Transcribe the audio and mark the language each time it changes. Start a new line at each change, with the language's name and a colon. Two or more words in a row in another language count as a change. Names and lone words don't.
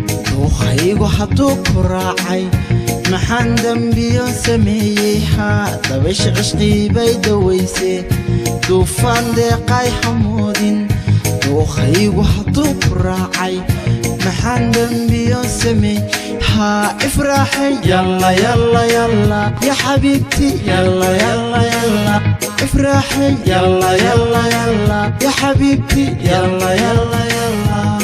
Somali: Dookhaygu hadduu ku raacay, maxaan dambiyo sameeyey? Haa, dabaysha cishqii bay dawaysay, duufaan deeqay hamoodin. Dookhaygu hadduu ku raacay, maxaan dambiyo sameeyey? Haa, ifraaxay.
Arabic: يلا يلا يلا يا حبيبتي يلا يلا يلا ifraaxay. يلا يلا يلا يا حبيبتي. يلا يلا يلا.